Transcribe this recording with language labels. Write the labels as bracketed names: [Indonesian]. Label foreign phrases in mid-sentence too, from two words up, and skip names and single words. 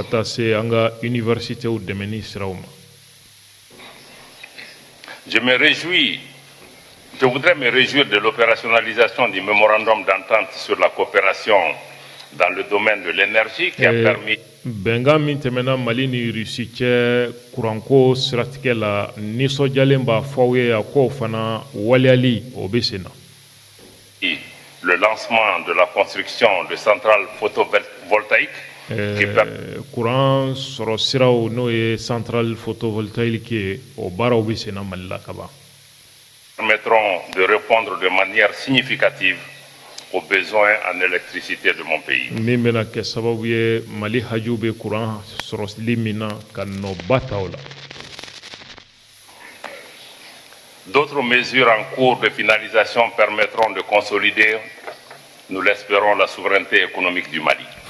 [French] Je voudrais me réjouir de l'opérationnalisation du mémorandum d'entente sur la coopération dans le domaine de l'énergie qui a permis [Bambara] Benga min tɛmɛna Mali ni Russie cɛ kuranko siratigɛ la nisɔndiyalen b'a fɔ aw ye a ko fana waleyali o bɛ sen na. [French] Le lancement de la construction de centrales photovoltaïques. [Bambara] Courant sɔrɔ siraw n'o ye [French] centrale photovoltaïque [Bambara] ye o baaraw bɛ sen na Mali la ka ban. [French] Permettront de répondre de manière significative aux besoins en électricité de mon pays. D'autres mesures en cours de finalisation permettront de consolider, nous l'espérons, la souveraineté économique du Mali.